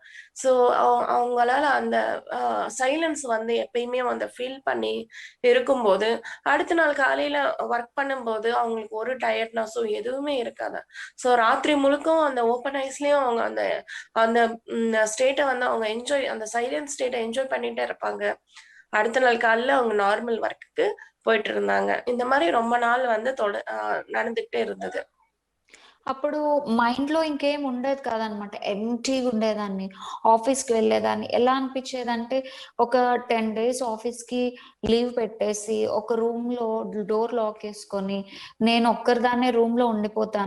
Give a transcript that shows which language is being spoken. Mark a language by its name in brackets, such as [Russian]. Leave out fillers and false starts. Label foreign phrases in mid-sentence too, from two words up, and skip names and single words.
[Tamil] ஸோ அவங்களால அந்த அ சைலன்ஸ் வந்து எப்பயுமே வந்து ஃபீல் பண்ணி இருக்கும்போது, அடுத்த நாள் காலையில ஒர்க் பண்ணும்போது அவங்களுக்கு ஒரு டயர்ட்னஸும் எதுவுமே இருக்காதாம். ஸோ ராத்திரி முழுக்கவும் அந்த [English] open eyes [Tamil] அவங்க அந்த அந்த ஸ்டேட்ட வந்து அவங்க அந்த [English] silent state [Tamil] என்ஜாய் பண்ணிட்டே இருப்பாங்க. அடுத்த நாள் காலையில அவங்க நார்மல் ஒர்க்குக்கு போயிட்டு இருந்தாங்க. இந்த மாதிரி ரொம்ப நாள் வந்து நடந்துகிட்டே இருந்தது. [Telugu] అప్పుడు మైండ్‌లో ఇంకేం ఉండేది కాదనమాట. ఎంప్టీగా ఉండేదాన్ని. ఆఫీస్‌కి వెళ్ళేదాన్ని. ఎలా అనిపిచ్చేదంటే, ఒక 10 డేస్ ఆఫీస్‌కి లీవ్ పెట్టేసి, ఒక రూమ్‌లో డోర్ లాకేసుకొని, నేను ఒక్కరిదాన్నే రూమ్‌లో ఉండిపోతాను.